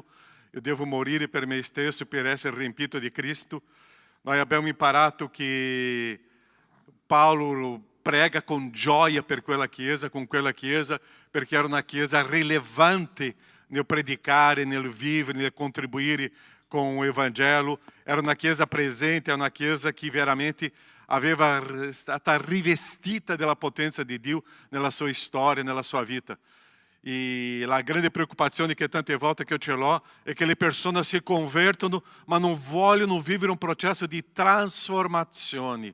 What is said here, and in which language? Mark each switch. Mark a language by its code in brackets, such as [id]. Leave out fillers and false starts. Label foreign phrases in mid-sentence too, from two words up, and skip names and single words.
[it] Eu devo morire per me stesso per essere riempito di Cristo. Nós abbiamo imparato che Paolo prega con gioia per quella chiesa, perché era una chiesa rilevante nel predicare, nel vivere, nel contribuire [pt] com o Evangelho. [it] Era una chiesa presente, era una chiesa che veramente aveva stata rivestita della potenza di Dio nella sua storia, nella sua vita. [pt] E a grande [it] preocupazione che tante volte che eu ce l'ho è che le persone si convertono ma non vogliono vivere un processo di trasformazione.